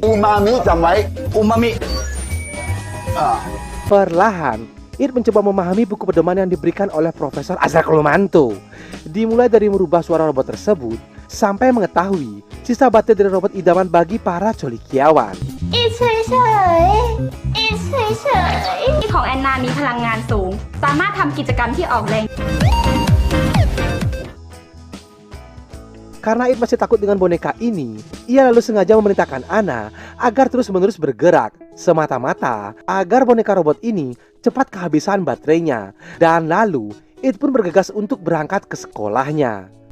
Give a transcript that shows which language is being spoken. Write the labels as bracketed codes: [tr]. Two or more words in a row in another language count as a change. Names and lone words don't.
[id] Umami, sampai umami. Perlahan, It mencoba memahami buku pedoman yang diberikan oleh Profesor Azra Kolumanto. Dimulai dari merubah suara robot tersebut, sampai mengetahui sisa baterai dari robot idaman bagi para colikiawan. [th] อิดเฉยๆอิดเฉยๆ ของแอนนามีพลังงานสูง สามารถทำกิจกรรมที่ออกแรง [id] Karena It masih takut dengan boneka ini, ia lalu sengaja memerintahkan Ana agar terus-menerus bergerak, semata-mata agar boneka robot ini cepat kehabisan baterainya. Dan lalu, It pun bergegas untuk berangkat ke sekolahnya.